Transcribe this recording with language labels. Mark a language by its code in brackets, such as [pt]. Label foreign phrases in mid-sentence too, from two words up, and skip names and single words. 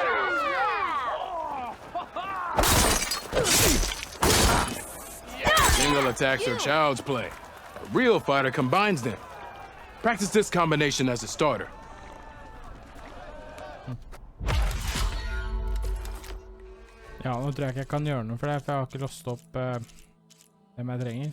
[en] Single attacks are child's play. A real fighter combines them. Practice this combination as a starter. [no] Ja, nå tror jeg ikke jeg kan gjøre noe for det, for jeg har ikke låst opp det jeg trenger.